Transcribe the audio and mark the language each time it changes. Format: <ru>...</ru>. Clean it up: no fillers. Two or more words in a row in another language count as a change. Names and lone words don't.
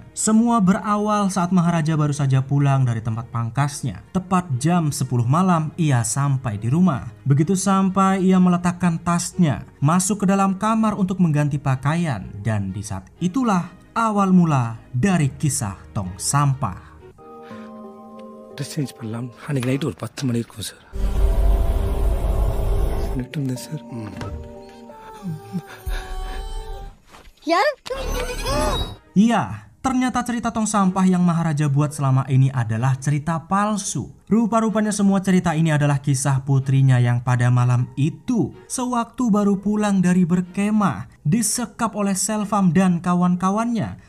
<id>Semua berawal saat Maharaja baru saja pulang dari tempat pangkasnya. Tepat jam 10 malam ia sampai di rumah. Begitu sampai ia meletakkan tasnya, masuk ke dalam kamar untuk mengganti pakaian. Dan di saat itulah awal mula dari kisah tong sampah.</id> <en>dress change</en> <ta>பண்ணலாம். அன்றைக்கி நைட்டு ஒரு 10 மணி இருக்கும் சார். சொல்லிட்டு இருந்தேன் சார்.</ta> <id>Iya, ternyata cerita tong sampah yang Maharaja buat selama ini adalah cerita palsu. Rupa-rupanya semua cerita ini adalah kisah putrinya yang pada malam itu, sewaktu baru pulang dari berkemah, disekap oleh Selvam dan kawan-kawannya.</id>